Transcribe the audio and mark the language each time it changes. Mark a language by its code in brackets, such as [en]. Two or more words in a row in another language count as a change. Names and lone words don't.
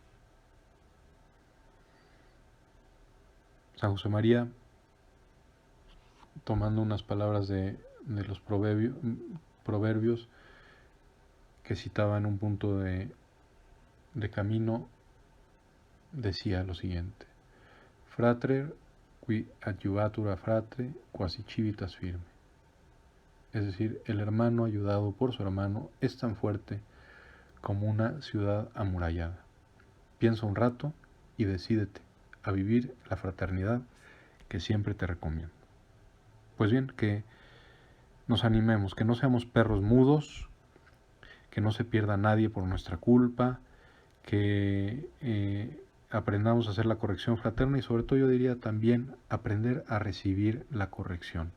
[es] San José María, tomando unas palabras de los proverbios que citaba en un punto de camino, decía lo siguiente: [la] Frater qui adjuvatur a fratre quasi civitas firme. [es] Es decir, el hermano ayudado por su hermano es tan fuerte como una ciudad amurallada. Piensa un rato y decídete a vivir la fraternidad que siempre te recomiendo. Pues bien, que nos animemos, que no seamos perros mudos, que no se pierda nadie por nuestra culpa, que aprendamos a hacer la corrección fraterna y sobre todo yo diría también aprender a recibir la corrección.